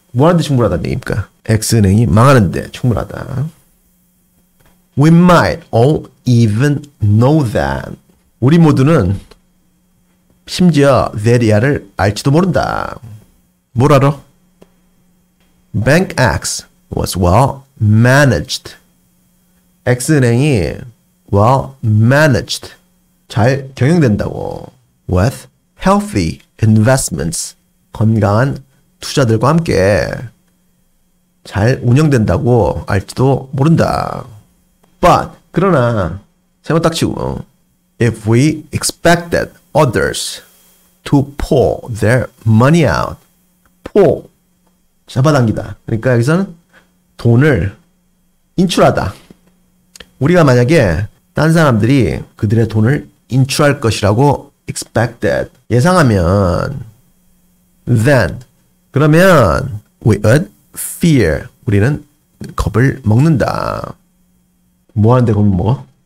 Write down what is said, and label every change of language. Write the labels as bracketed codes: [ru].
[ko] 뭐 하는데 충분하다는 얘기입니까? X은행이 망하는데 충분하다. [en] We might all even know that. [ko] 우리 모두는 심지어 that이야를 알지도 모른다. 뭘 알아? [en] Bank X was well managed. [ko] X은행이 [en] well managed. [ko] 잘 경영된다고. [en] With healthy investments. [ko] 건강한 투자들과 함께 잘 운영된다고 알지도 모른다. [en] But [ko] 그러나 세번 딱 치고 [en] if we expected others to pull their money out, pull [ko] 잡아당기다. 그러니까 여기서는 돈을 인출하다. 우리가 만약에 딴 사람들이 그들의 돈을 인출할 것이라고 expected 예상하면 then 그러면 [en] we would fear [ko] 우리는 겁을 먹는다. 뭐 하는데 겁을 먹어?